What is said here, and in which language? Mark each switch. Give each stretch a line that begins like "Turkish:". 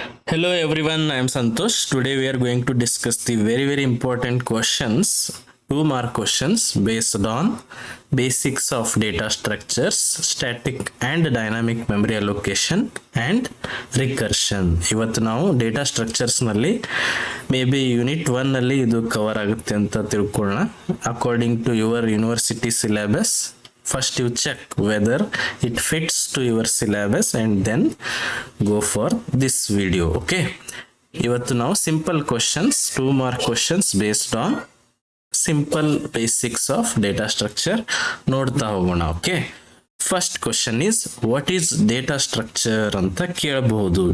English: Hello everyone, I am Santosh. Today we are going to discuss the very important questions, 2 mark questions based on basics of data structures, static and dynamic memory allocation and recursion.
Kannada: ಇವತ್ತು ನಾವು data structures ನಲ್ಲಿ
English: maybe
Kannada: unit 1 ನಲ್ಲಿ ಇದು cover ಆಗುತ್ತೆ ಅಂತ ತಿಳ್ಕೊಳ್ಳೋಣ.
English: According to your university syllabus, first you check whether it fits to your syllabus and then go for this video. Okay,
Kannada: ಇವತ್ತು ನಾವು simple questions
English: 2 mark questions based on simple basics of data structure
Kannada: ನೋಡ್ತಾ ಹೋಗೋಣ.
English: okay, first question is what is data structure
Kannada: ಅಂತ ಕೇಳಬಹುದು.